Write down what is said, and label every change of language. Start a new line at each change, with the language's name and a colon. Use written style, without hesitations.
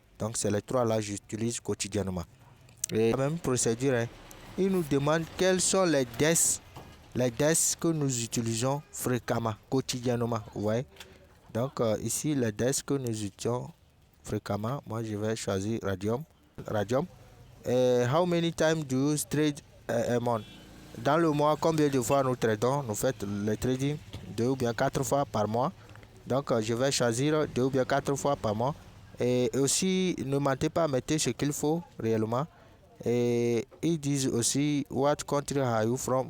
French: Donc, c'est les trois là que j'utilise quotidiennement. Et la même procédure, hein. Ils nous demandent quels sont les DES que nous utilisons fréquemment, quotidiennement. Vous voyez. Donc, ici, les DES que nous utilisons fréquemment, moi je vais choisir Radium.
English: How many times do you trade a month?
French: Dans le mois, combien de fois nous tradons? Nous faisons le trading 2 ou bien 4 fois par mois. Donc, je vais choisir 2 ou bien 4 fois par mois. Et aussi, ne mentez pas, mettez ce qu'il faut réellement. Et ils disent aussi,
English: what country are you from?